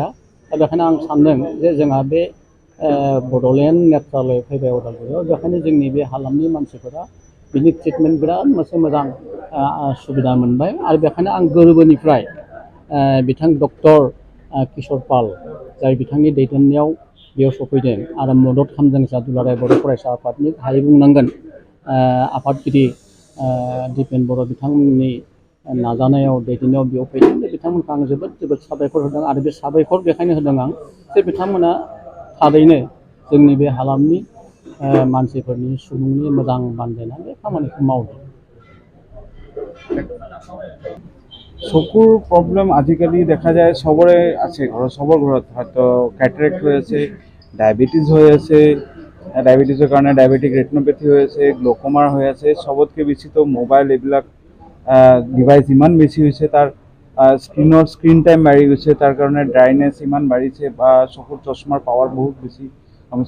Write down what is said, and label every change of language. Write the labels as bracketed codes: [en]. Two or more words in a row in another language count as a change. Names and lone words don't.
[brx] दा बेखायनो आं सानदों जे जोंहा बे बड'लेण्ड नेत्रालय फैबाय उदालगुरियाव बेखायनो जोंनि बे हालामनि मानसिफोरा बिनि ट्रिटमेन्ट बिराद मोजां सुबिदा मोनबाय आरो बेखायनो आं गोरबोनिफ्राय बिथां डक्टर किशोर पाल जाय बिथांनि दैदेननायाव बेयाव सफैदों आरो मदद खालामदों जा दुलाराय बर' फरायसा आफादनि गाहाय बुंनांगोन आफादगिरि दिपेन बर' बिथांमोननि नाजानायाव दैदेननायाव बेयाव फैदों। बिथांमोनखौ आं जोबोद साबायखर होदों आरो बे साबायखर बेखायनो होदों आं जे बिथांमोना थारैनो जोंनि बे हालामनि मानसिफोरनि सुबुंनि मोजां बानजायनाय बे खामानिखौ मावदों। [as] চকুৰ প্ৰব্লেম আজিকালি দেখা যায় সবৰে আছে সবৰ ঘৰত হয়তো কেটাৰেক্ট হৈ আছে, ডায়েবেটিছ হৈ আছে, ডায়েবেটিছৰ কাৰণে [en] diabetic retinopathy [as] হৈ আছে, গ্ল'কমাৰ হৈ আছে। সবতকৈ বেছিতো মোবাইল এইবিলাক ডিভাইচ ইমান বেছি হৈছে তাৰ [en] screen time [as] বাঢ়ি গৈছে তাৰ কাৰণে ড্ৰাইনেছ ইমান বাঢ়িছে বা চকুৰ চশমাৰ পাৱাৰ বহুত বেছি কমিছে।